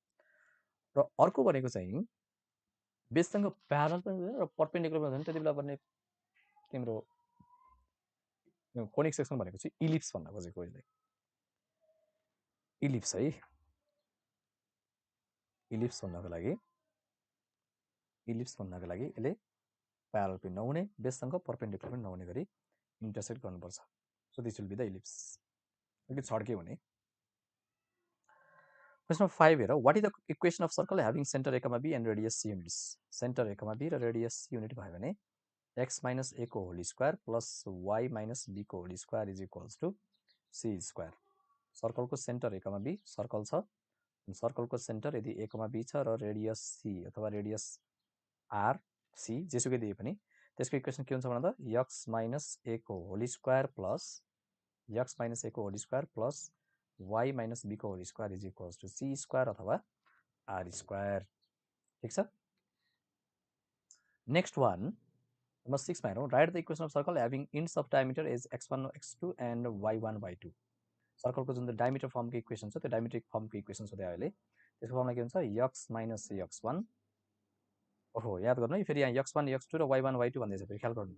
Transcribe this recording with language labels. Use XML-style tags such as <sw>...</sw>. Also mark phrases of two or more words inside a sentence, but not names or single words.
<ne>र अर्को भनेको चाहिँ बेससँग प्यारल पनि हुँदैन र परपेन्डिकुलर पनि हुँदैन, त्यति बेला बन्ने तिम्रो</ne> <en>conic section</en> <ne>भनेको चाहिँ इलिप्स भन्न खोजेको यसले। इलिप्स है, इलिप्स भन्नको लागि यसले प्यारल पनि नहुने, बेससँग परपेन्डिकुलर पनि नहुने गरी इन्टरसेक्ट गर्नुपर्छ।</ne> <en>so this will be the ellipse.</en> <ne>अलिकति छड्के हुने।</ne> <en>question number 5 हेर, what is the equation of circle having center a comma b and radius c units. center a comma b</en> <ne>र</ne> <en>radius c unit</en> <ne>भयो भने</ne> <en>x minus a</en> <ne>को</ne> <en>whole square plus y minus b</en> <ne>को</ne> <en>whole square is equals to c square.</en> <ne>सर्कलको सेन्टर ए कमा बी सर्कल छ, सर्कलको सेन्टर यदि a कमा b छ र रेडियस c अथवा रेडियस r c जेसुकै दिए पनि त्यसको इक्वेसन के हुन्छ भन्दा</ne> <en>x minus a</en> <ne>को</ne> <en>whole square plus x minus a</en> <ne>को</ne> <en>whole square plus y minus b</en> <ne>को</ne> <en>whole square is equals to c square</en> <ne>अथवा</ne> <en>r square.</en> <ne>ठिक छ।</ne> <en>next one number 6</en> <ne>मा हेरौँ,</ne> <en>write the equation of circle having ends of diameter as x1 x2 and y1 y2.</en> <ne>सर्कलको जुन डायमिटर फर्मको इक्वेसन छ त्यो डायमिट्रिक फर्मको इक्वेसन छ त्यहाँ अहिले। त्यसको फर्ममा के हुन्छ</ne> <en>x minus x1.</en> <ne>ओहो याद गर्नु है, फेरि यहाँ x1 x2 र y1 y2 भन्दैछ, फेरि ख्याल गर्नु।</ne>